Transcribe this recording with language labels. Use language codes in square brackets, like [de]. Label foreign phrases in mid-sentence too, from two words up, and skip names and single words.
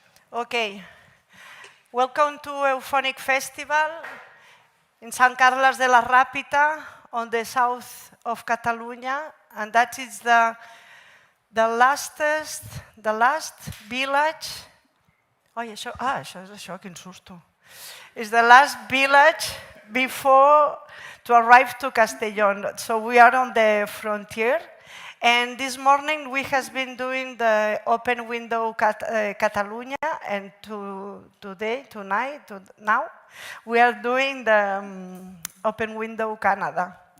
[en] Okay, welcome to Eufònic Festival in Sant Carles de la Ràpita on the south of Catalonia, and that is the last village. [ca] Ai, això és això, quin susto. [en] It's the last village before to arrive to Castellón. So we are on the frontier. And this morning we have been doing the open window Catalonia, and now, we are doing the open window Canada.